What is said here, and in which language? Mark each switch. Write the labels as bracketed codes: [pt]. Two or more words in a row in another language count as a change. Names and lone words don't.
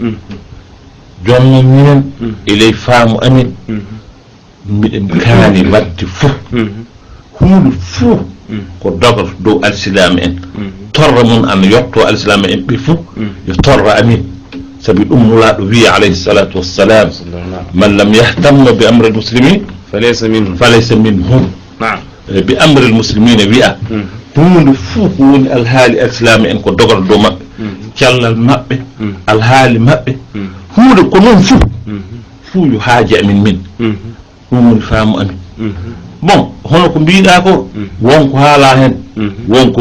[ff] jonnon minen e ley faamu amin miɗen kaani wadde fof hunde fof ko dogoto dow alislami en torra mum ana yetto alislami en ɓe fof yo torra amin sabi ɗum nulaɗo wiya [ar] عليه الصلاة والسلام من لم يهتم بأمر المسلمين فليس منهم بأمر المسلمين [ff] wiya hunde fof ko woni alhaali alislami en ko dogoto dow maɓɓe cellal maɓɓe alhaali maɓɓe hunde ko noon fof yo haaji amin min ɗum woni faamu amin bon hono ko mbiɗa ko wonko haala hen wonko